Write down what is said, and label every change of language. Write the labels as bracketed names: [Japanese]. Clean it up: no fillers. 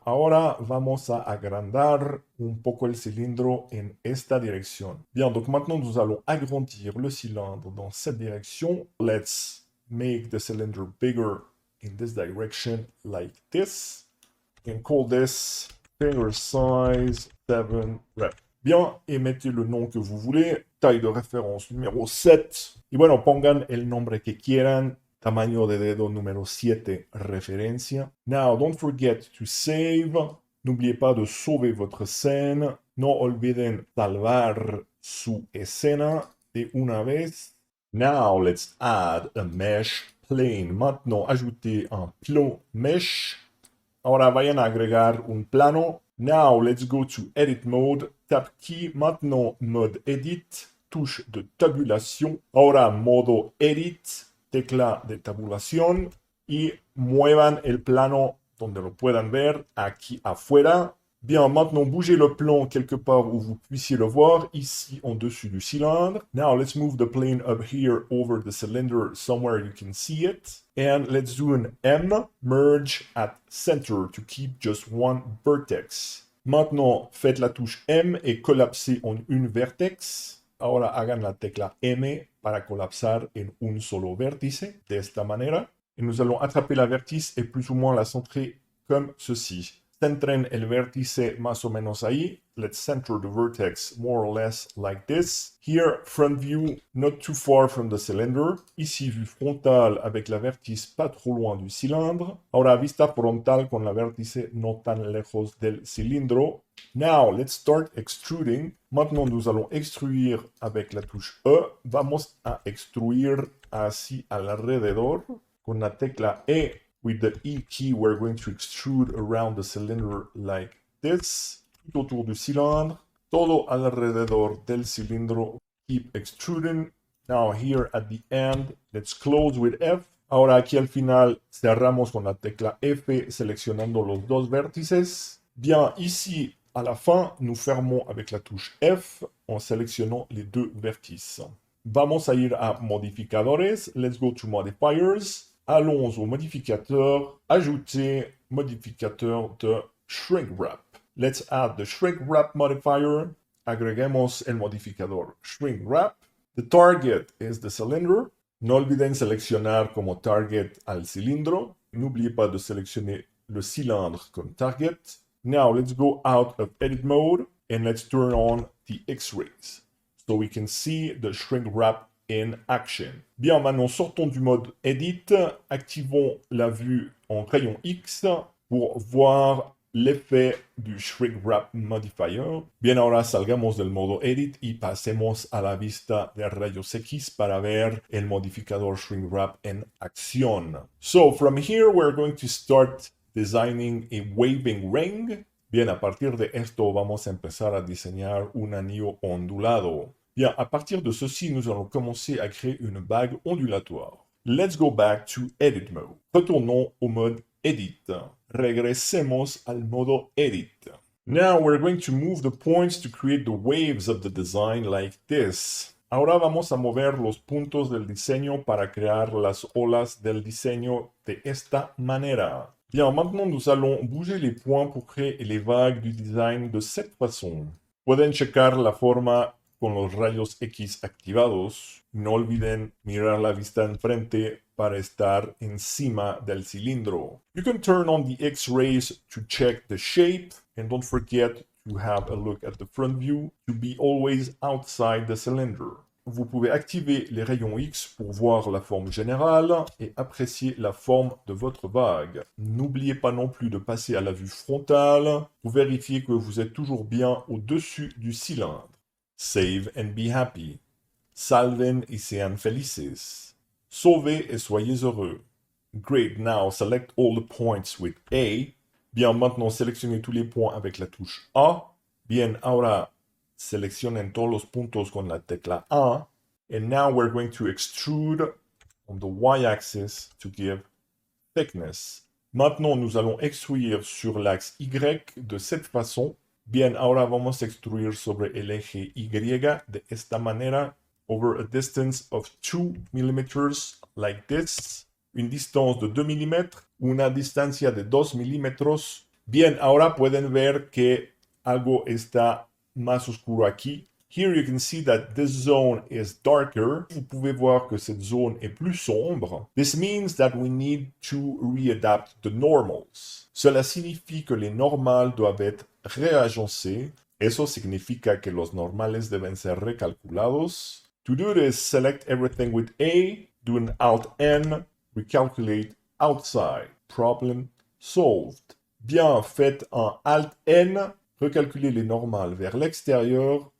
[Spanish] Ahora vamos a agrandar un poco el cilindro en esta dirección. [French] Bien, donc maintenant nous allons agrandir le cylindre dans cette direction. [English] Let's make the cylinder bigger in this direction like this. And call this finger size 7 rep. [French] Bien, et mettez le nom que vous voulez, taille de référence numéro 7. [Spanish] Y bueno, pongan el nombre que quieran, tamaño de dedo número 7, referencia. [English] Now, don't forget to save. [French] N'oubliez pas de sauver votre scène. [Spanish] No olviden salvar su escena de una vez. [English] Now, let's add a mesh plane. [French] Maintenant, ajoutez un plan mesh. [Spanish] Ahora vayan a agregar un plano. [English] Now, let's go to Edit Mode, Tab Key, [French] maintenant Mode Edit, touche de tabulation. [Spanish] Ahora, modo Edit, tecla de tabulación, y muevan el plano donde lo puedan ver, aquí afuera. [French] Bien, maintenant, bougez le plan quelque part où vous puissiez le voir, ici en dessus du cylindre. [English] Now, let's move the plane up here over the cylinder somewhere you can see it. And let's do an M, merge at center to keep just one vertex. [French] Maintenant, faites la touche M et collapsez en un vertex. [Spanish] Ahora hagan la tecla M para colapsar en un solo vértice, de esta manera. [French] Et nous allons attraper la vertice et plus ou moins la centrer comme ceci. [Spanish] Centren el vértice más o menos ahí. [English] Let's center the vertex more or less like this. Here, front view, not too far from the cylinder. [French] Ici, vue frontale avec la vértice pas trop loin du cylindre. [Spanish] Ahora, vista frontal con la vértice no tan lejos del cilindro. [English] Now, let's start extruding. [French] Maintenant, nous allons extruir avec la touche E. [Spanish] Vamos a extruir así alrededor con la tecla E. [English] With the E key, we're going to extrude around the cylinder like this. [French] Tout autour du cylindre. [Spanish] Todo alrededor del cilindro. [English] Keep extruding. Now here at the end, let's close with F. [Spanish] Ahora aquí al final cerramos con la tecla F seleccionando los dos vértices. [French] Bien, ici à la fin, nous fermons avec la touche F en sélectionnant les deux vertices. [Spanish] Vamos a ir a modificadores. [English] Let's go to modifiers. [French] Allons au modificateur, ajouter modificateur de shrink wrap. [English] Let's add the shrink wrap modifier. [Spanish] Agreguemos el modificador shrink wrap. [English] The target is the cylinder. [Spanish] No olviden seleccionar como target al cilindro. [French] N'oubliez pas de sélectionner le cylindre comme target. [English] Now let's go out of edit mode and let's turn on the X-rays so we can see the shrink wrap in action. [French] Bien, maintenant sortons du mode Edit, activons la vue en rayon X pour voir l'effet du Shrink Wrap Modifier. [Spanish] Bien, ahora salgamos del modo Edit y pasemos a la vista de rayos X para ver el modificador Shrink Wrap en acción. [English] So, from here we're going to start designing a waving ring. [Spanish] Bien, a partir de esto vamos a empezar a diseñar un anillo ondulado. [French] Bien, à partir de ceci, nous allons commencer à créer une bague ondulatoire. [English] Let's go back to Edit Mode. [French] Retournons au mode Edit. [Spanish] Regresemos al modo Edit. [English] Now we're going to move the points to create the waves of the design like this. [Spanish] Ahora vamos a mover los puntos del diseño para crear las olas del diseño de esta manera. [French] Bien, maintenant nous allons bouger les points pour créer les vagues du design de cette façon. [Spanish] Pueden checar la forma con los rayos X activados. No olviden mirar la vista enfrente para estar encima del cilindro. [English] You can turn on the X-rays to check the shape, and don't forget to have a look at the front view to be always outside the cylinder. [French] Vous pouvez activer les rayons X pour voir la forme générale et apprécier la forme de votre bague. N'oubliez pas non plus de passer à la vue frontale pour vérifier que vous êtes toujours bien au-dessus du cylindre. [English] Save and be happy. [Spanish] Salven y sean felices. [French] Sauvez et soyez heureux. [English] Great, now select all the points with A. [French] Bien, maintenant sélectionnez tous les points avec la touche A. [Spanish] Bien, ahora seleccionen todos los puntos con la tecla A. [English] And now we're going to extrude on the Y-axis to give thickness. [French] Maintenant, nous allons extruir sur l'axe Y de cette façon. [Spanish] Bien, ahora vamos a extruir sobre el eje Y de esta manera, [English] over a distance of 2 mm, like this. [French] Une distance de 2 mm, [Spanish] una distancia de 2 mm. Bien, ahora pueden ver que algo está más oscuro aquí. [English] Here you can see that this zone is darker. [French] Vous pouvez voir que cette zone est plus sombre. [English] This means that we need to readapt the normals. [French] Cela signifie que les normales doivent être réagencés. [Spanish] Eso significa que los normales deben ser recalculados. [English] To do this, select everything with A, do an Alt-N, recalculate outside. Problem solved. [French] Bien, faites un Alt-N, recalculez les normales vers l'extérieur.